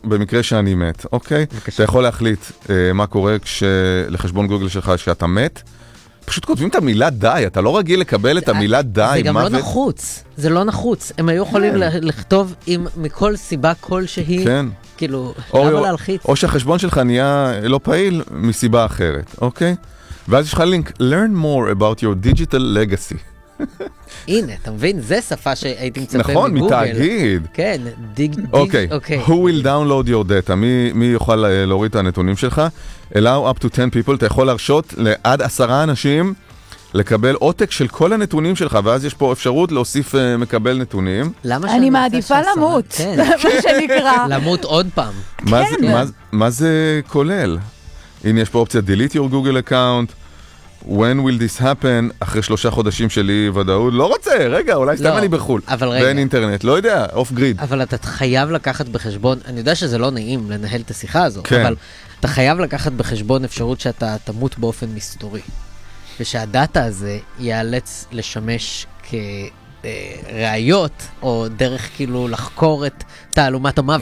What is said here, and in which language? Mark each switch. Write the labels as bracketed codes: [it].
[he] במקרה שאני מת, אוקיי? אתה יכול להחליט מה קורה לחשבון גוגל שלך שאתה מת. פשוט כותבים את המילה די, אתה לא רגיל לקבל את המילה די. זה גם לא נחוץ, זה לא נחוץ. הם היו יכולים לכתוב אם מכל סיבה כלשהי, כאילו, למה להלחיץ? או שהחשבון שלך נהיה לא פעיל מסיבה אחרת, אוקיי? ואז יש לך לינק, [en] learn more about your digital legacy. [he] הנה, אתה מבין? זה שפה שהייתי מצפה מגוגל. נכון, מתאגיד. כן, דיג... אוקיי, [en] who will download your data? [he] מי יוכל להוריד את הנתונים שלך? [en] Allow up to 10 people, [he] אתה יכול להרשות לעד 10 אנשים לקבל עותק של כל הנתונים שלך, ואז יש פה אפשרות להוסיף מקבל נתונים. למה שאני מעדיפה למות, מה שנקרא. למות עוד פעם. מה זה כולל? הנה, יש פה אופציה [en] delete your Google account, When will this happen? [he] אחרי 3 חודשים שלי ודאות. לא רוצה, רגע, אולי סתם אני בחול. אבל רגע. ואין אינטרנט, לא יודע, אוף גריד. אבל אתה חייב לקחת בחשבון, אני יודע שזה לא נעים לנהל את השיחה הזו, אבל אתה חייב לקחת בחשבון אפשרות שאתה תמות באופן מסתורי. ושהדאטה הזה ייאלץ לשמש כראיות, או דרך כאילו לחקור את תעלומת המוות.